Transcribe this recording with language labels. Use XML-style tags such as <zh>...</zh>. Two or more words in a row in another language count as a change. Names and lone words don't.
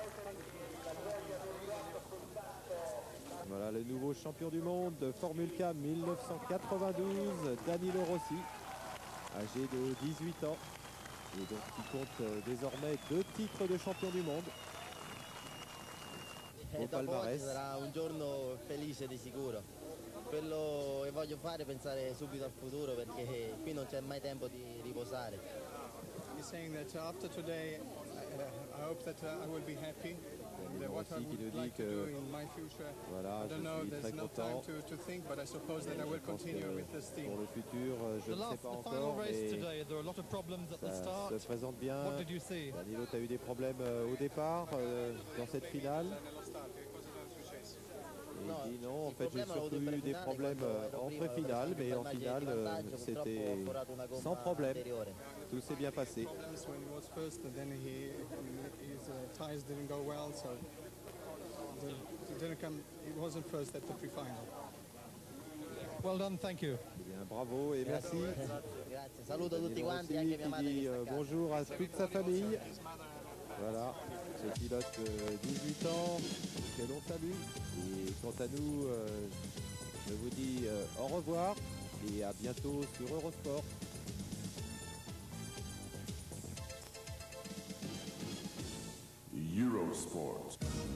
<fr>Voilà le nouveau champion du monde de Formule K 1992, Danilo Rossi, âgé de 18 ans et donc qui compte désormais 2 titres de champion du monde. Au palmarès.</fr> <it>Sarà un giorno felice di sicuro. Quello che voglio fare è pensare subito al futuro perché qui non c'è mai tempo di riposare.</it> <en>He's saying that after today, I hope that I will be happy. What I would like to do in my future,</en> <fr>voilà,</fr> <en>I don't know,</en> <fr>je suis</fr> <en>there's</en> <fr>très</fr> <en>no time</en> <fr>content.</fr> <en>to think, but I suppose that I will continue with this team.</en> <fr>Pour le futur, je ne sais pas encore, mais ça se présente bien. Danilo, tu as eu des problèmes au départ dans cette finale. Et il dit non, en fait j'ai surtout eu des problèmes en pré-finale, mais en finale c'était sans problème. Tout s'est bien passé.</fr> <en>When he was first, and then his tires didn't go well, so didn't come. It wasn't first at the pre-final. Well done, thank you.</en> <fr>Eh bien, bravo et merci.</fr> <it>Grazie, saluto tutti Danilo quanti, Rossi anche mia qui madre</it> <fr>dit</fr> <it>che sta a casa.</it> <fr>bonjour à toute sa famille. Voilà, ce pilote 18 ans que l'on salue. Et quant à nous, je vous dis au revoir et à bientôt sur Eurosport. Eurosport.</fr>